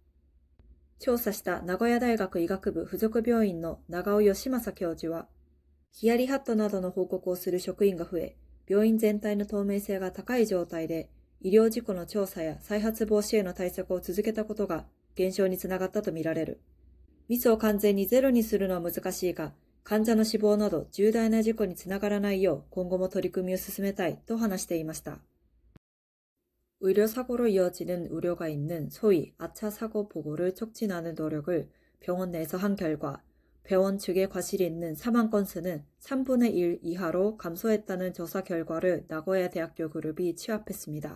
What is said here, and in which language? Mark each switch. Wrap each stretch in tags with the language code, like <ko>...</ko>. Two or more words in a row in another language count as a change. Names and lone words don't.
<ja>調査した名古屋大学医学部附属病院の長尾義正教授は、ヒヤリハットなどの報告をする職員が増え、病院全体の透明性が高い状態で、医療事故の調査や再発防止への対策を続けたことが減少につながったとみられる。ミスを完全にゼロにするのは難しいが、患者の死亡など重大な事故につながらないよう今後も取り組みを進めたいと話していました。</ja> <ko>의료사고로 이어지는 우려가 있는 소위 아차 사고 보고를 촉진하는 노력을 병원 내에서 한 결과 병원 측의 과실이 있는 사망 건수는 3분의 1 이하로 감소했다는 조사 결과를 나고야 대학교 그룹이 취합했습니다.</ko>